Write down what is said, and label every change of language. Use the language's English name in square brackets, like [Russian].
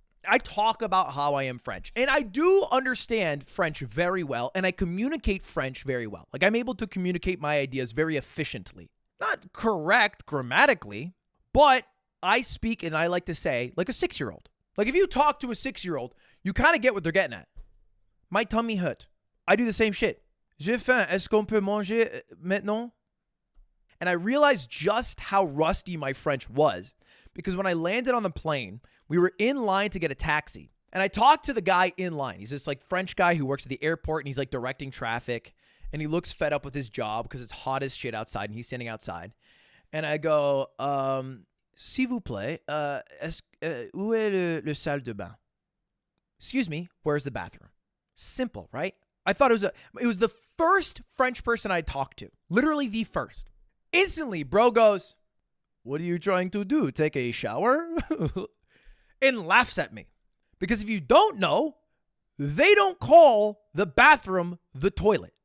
[English] I talk about how I am French, and I do understand French very well, and I communicate French very well. Like, I'm able to communicate my ideas very efficiently. Not correct grammatically, but I speak, and I like to say, like a 6-year-old. Like, if you talk to a 6-year-old, you kind of get what they're getting at. My tummy hurt. I do the same shit. [French] J'ai faim. Est-ce qu'on peut manger maintenant? [English] And I realized just how rusty my French was because when I landed on the plane, we were in line to get a taxi. And I talked to the guy in line. He's this like French guy who works at the airport, and he's like directing traffic. And he looks fed up with his job because it's hot as shit outside, and he's standing outside. And I go, [French] s'il vous plaît, où est le salle de bain? [English] Excuse me, where's the bathroom? Simple, right? I thought it was the first French person I talked to. Literally the first. Instantly, bro goes, what are you trying to do? Take a shower? And laughs at me. Because if you don't know, they don't call the bathroom the toilet.